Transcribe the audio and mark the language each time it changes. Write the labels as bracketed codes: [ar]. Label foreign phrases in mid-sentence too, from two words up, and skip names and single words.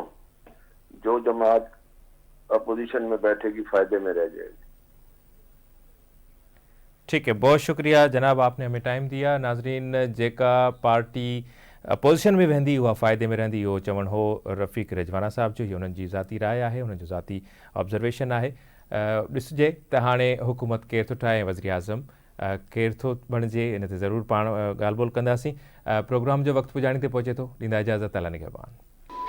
[ur] جو جماعت اپوزیشن میں بیٹھے گی فائدے میں رہ جائے گی. ٹھیک ہے, بہت شکریہ جناب, آپ نے ہمیں ٹائم دیا. [sd] ناظرین, جیکا پارٹی اپوزیشن میں وہندی ہوا فائدے میں رہندی وہ چون ہو رفیق رجوانا صاحب جو, [ur] یہ انہوں جی ذاتی رائے ہے, [sd] انہوں جو ذاتی آبزرویشن ہے. ॾिसजे त हाणे हुकूमत केरु थो ठाहे, वज़ीर आज़म केरु थो बणिजे, इन ते ज़रूरु पाण ॻाल्हि ॿोल कंदासीं. प्रोग्राम जो वक़्तु पुॼाणी ते पहुचे थो. ॾींदा इजाज़त, अला निगहबान.